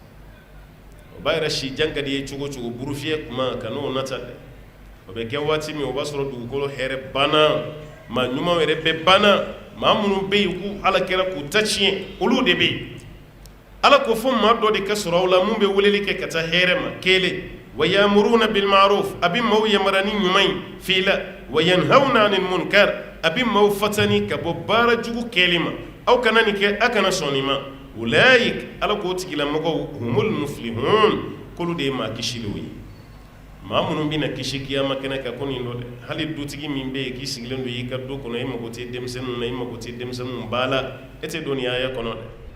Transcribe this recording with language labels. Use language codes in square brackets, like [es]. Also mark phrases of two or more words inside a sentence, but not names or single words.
[bm] o b'a yɛrɛ si jan ka di ye cogo o cogo buru fiyɛ kuma ka n'o nata dɛ o bɛ kɛ waati min o b'a sɔrɔ dugukolo hɛrɛ banna maa ɲumanw yɛrɛ bɛ banna maa minnu bɛ yen k'u Ala kɛra k'u ta tiɲɛ olu de bɛ yen Ala ko fo maa dɔ de ka sɔrɔ aw la mun bɛ weleli kɛ ka taa hɛrɛ ma kelen wa [ar] يأمرون بالمعروف [bm] a bɛ maaw yamara ni ɲuman ye fi la [ar] وينهون عن المنكر [bm] a bɛ maaw fatani ka bɔ baara jugu kɛli ma aw kana nin kɛ a kana sɔn nin ma ulaik Ala k'o tigilamɔgɔw [ar] هم المفلحون [bm] k'olu de ye maa kisilenw ye maa minnu bɛna kisi kiyama kɛnɛ kan ko nin don dɛ hali dutigi min bɛ yen k'i sigilen don i ka du kɔnɔ i mago tɛ denmisɛnninw na i mago tɛ denmisɛnninw ba la e tɛ don nin aya kɔnɔ dɛ